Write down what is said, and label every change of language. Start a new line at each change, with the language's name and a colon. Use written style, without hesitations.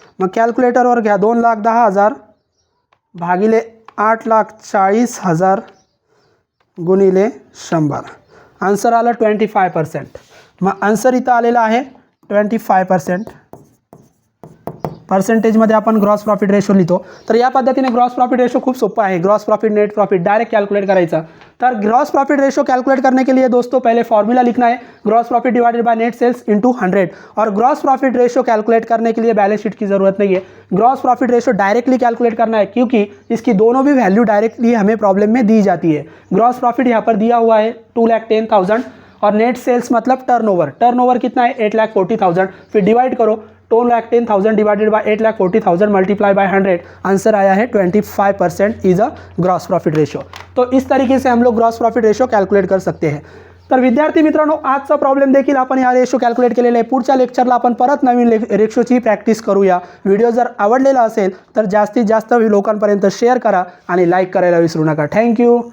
Marathi: मग कॅल्क्युलेटरवर घ्या 2,10,000 भागिले 8,40,000 गुणिले 100. आन्सर आलं 25%. मग आन्सर इथं आलेला आहे 25%. पर्सेंटेजमध्ये आपण ग्रॉस प्रॉफिट रेशो लिहितो. तर या पद्धतीने ग्रॉस प्रॉफिट रेशो खूप सोपा है. Gross profit, net profit direct calculate करायचा.
Hindi: तर ग्रॉस प्रॉफिट रेशो कैलकुलेट करने के लिए दोस्तों पहले फॉर्मूला लिखना है, gross profit divided by net sales into 100. और ग्रॉस प्रॉफिट रेशो कैलकुलेट करने के लिए बैलेंस शीट की ज़रूरत नहीं है. Gross profit ratio directly calculate करना है क्योंकि इसकी दोनों भी वैल्यू डायरेक्टली हमें प्रॉब्लम में दी जाती है. ग्रॉस प्रॉफिट यहाँ पर दिया हुआ है 2,10,000 और नेट सेल्स मतलब टर्नओवर. टर्नओवर कितना है? 8,40,000. फिर डिवाइड करो 2,10,000 divided by 8,40,000 multiply by 100. Answer आया है 25% is a gross profit ratio. तो इस तरीके से हम लोग ग्रॉस प्रॉफिट रेशो कॅल्क्युलेट कर सकते हैं.
Marathi: तर विद्यार्थी मित्रांनो, आजचा प्रॉब्लेम देखील आपण या रेशो कॅल्क्युलेट केलेला आहे. पुढच्या लेक्चरला आपण परत नवीन रेशोची प्रॅक्टिस करूया. व्हिडिओ जर आवडलेला असेल तर जास्तीत जास्त लोकांपर्यंत शेअर करा आणि लाईक करायला विसरू नका. थँक्यू.